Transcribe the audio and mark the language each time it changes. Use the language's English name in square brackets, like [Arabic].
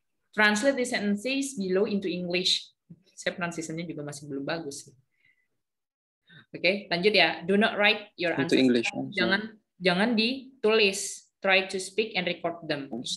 [English] Translate the sentences below into English. [Indonesian] Saya pronunciation-nya juga masih belum bagus. Oke, lanjut ya. [English] Do not write your answers. [Indonesian] Jangan ditulis. [English] Try to speak and record them.